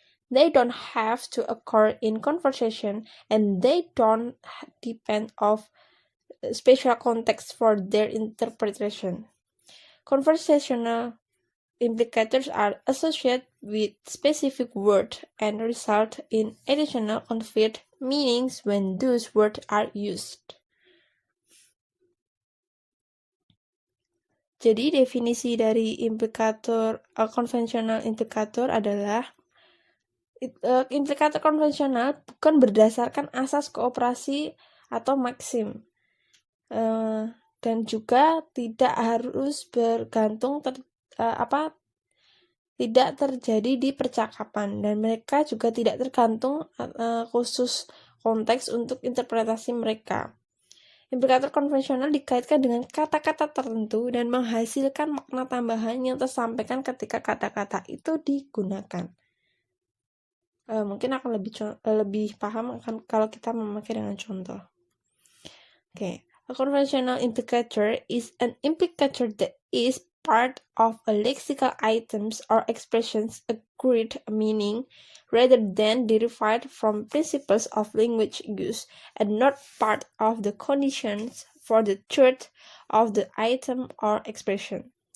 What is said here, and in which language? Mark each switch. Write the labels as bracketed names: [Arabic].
[English] They don't have to occur in conversation and they don't depend on special context for their interpretation. Conversational implicators are associated with specific words and result in additional conveyed meanings when those words are used. [Indonesian] Jadi definisi dari implikator konvensional implikator adalah implikator konvensional bukan berdasarkan asas kooperasi atau maksim, dan juga tidak harus bergantung tidak terjadi di percakapan, dan mereka juga tidak tergantung khusus konteks untuk interpretasi mereka. Implikator konvensional dikaitkan dengan kata-kata tertentu dan menghasilkan makna tambahan yang tersampaikan ketika kata-kata itu digunakan. mungkin akan lebih paham akan kalau kita memakai dengan contoh. [English] Okay, a conventional implicator is an implicator that is part of a lexical items or expressions agreed meaning rather than derived from principles of language use and not part of the conditions for the truth of the item or expression.